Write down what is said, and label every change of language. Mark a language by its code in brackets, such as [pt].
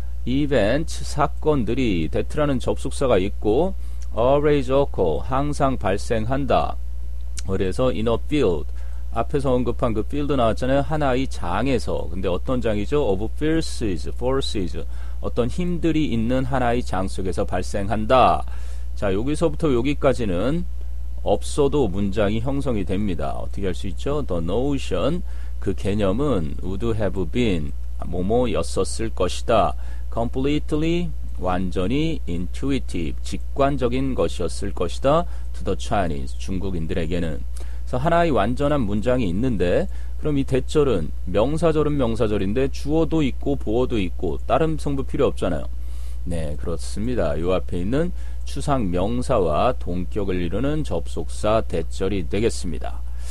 [ko] event, 사건들이 that라는 접속사가 있고 [en] always occur, [ko] 항상 발생한다. 그래서 [en] in a field, [ko] 앞에서 언급한 그 field 나왔잖아요. 하나의 장에서. 근데 어떤 장이죠? [en] of forces. [ko] 어떤 힘들이 있는 하나의 장 속에서 발생한다. 자, 여기서부터 여기까지는 없어도 문장이 형성이 됩니다. 어떻게 할 수 있죠? [en] The notion, [ko] 그 개념은 [en] would have been, [ko] 뭐뭐였었을 것이다. [en] completely, [ko] 완전히 [en] intuitive, [ko] 직관적인 것이었을 것이다. [en] to the Chinese, [ko] 중국인들에게는. 그래서 하나의 완전한 문장이 있는데, 그럼 이 대절은 명사절은 명사절인데 주어도 있고 보어도 있고 다른 성분 필요 없잖아요. 네, 그렇습니다. 요 앞에 있는 추상 명사와 동격을 이루는 접속사 대절이 되겠습니다.